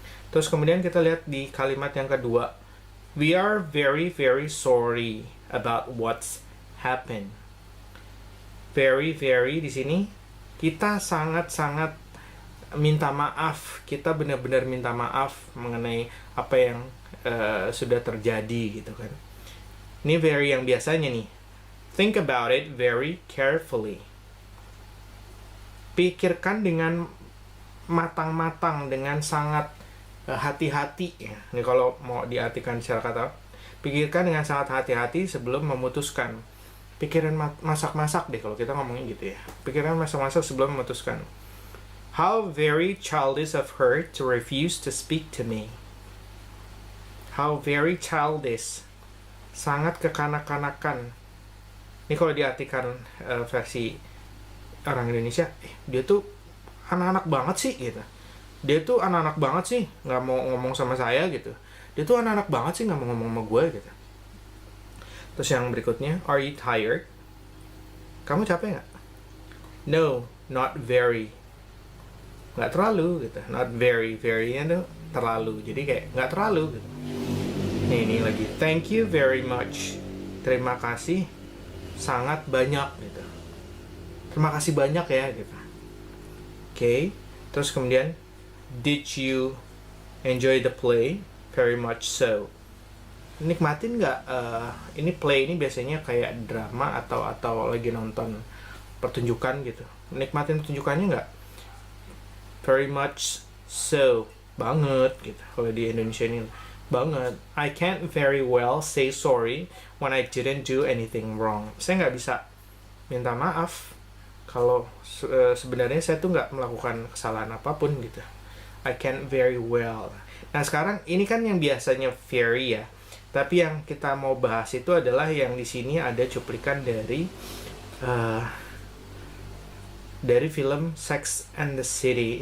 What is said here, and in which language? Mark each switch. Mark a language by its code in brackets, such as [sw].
[id] Terus kemudian kita lihat di kalimat yang kedua, [en] we are very very sorry about what's happened. [id] Very very di sini kita sangat-sangat minta maaf. Kita benar-benar minta maaf mengenai apa yang sudah terjadi gitu kan. Ini very yang biasanya nih. [en] Think about it very carefully. [id] Pikirkan dengan matang-matang, dengan sangat hati-hati ya. Ini kalau mau diartikan secara kata, pikirkan dengan sangat hati-hati sebelum memutuskan. Pikiran masak-masak deh kalau kita ngomongin gitu ya. Pikiran masak-masak sebelum memutuskan. [en] How very childish of her to refuse to speak to me. How very childish. [id] Sangat kekanak-kanakan. Ini kalau diartikan versi orang Indonesia, dia tuh anak-anak banget sih gitu. Dia tuh anak-anak banget sih, nggak mau ngomong sama saya gitu. Dia tuh anak-anak banget sih, nggak mau ngomong sama gue gitu. Terus yang berikutnya, [en] are you tired? [id] Kamu capek nggak? [en] No, not very. [id] Nggak terlalu gitu. Not very, very-nya tuh terlalu. Jadi kayak nggak terlalu gitu. Ini lagi, [en] thank you very much. [id] Terima kasih sangat banyak gitu. Terima kasih banyak ya gitu. Oke. Terus kemudian, [en] did you enjoy the play? Very much so. [id] Nikmatin nggak? Ini play ini biasanya kayak drama atau lagi nonton pertunjukan gitu. Nikmatin pertunjukannya nggak? [en] Very much so. [id] Banget gitu. Kalau di Indonesia ini banget. [en] I can't very well say sorry when I didn't do anything wrong. [id] Saya nggak bisa minta maaf kalau sebenarnya saya tuh nggak melakukan kesalahan apapun gitu. [en] I can't very well. [id] Nah, sekarang ini kan yang biasanya very ya. Tapi yang kita mau bahas itu adalah yang di sini ada cuplikan dari film Sex and the City.